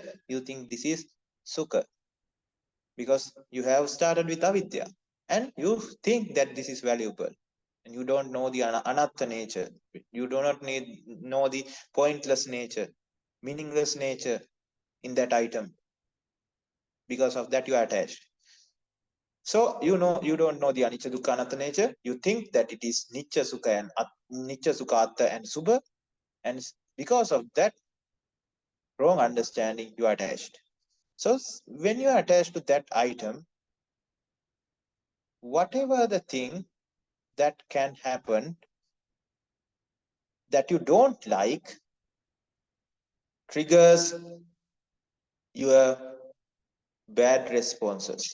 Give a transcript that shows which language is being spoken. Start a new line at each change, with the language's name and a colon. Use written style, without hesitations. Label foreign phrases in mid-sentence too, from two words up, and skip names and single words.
English: You think this is sukha, because you have started with avidya, and you think that this is valuable, and you don't know the anatta nature. You do not know the pointless nature, meaningless nature in that item. Because of that, you are attached. So you don't know the
Pali: anicca, dukkha, anatta
English: nature. You think that it is
Pali: nicca, sukha,
English: and
Pali: nicca, sukha, atta,
English: and subha, and because of that wrong understanding, you are attached. So when you are attached to that item, whatever the thing that can happen that you don't like triggers your bad responses.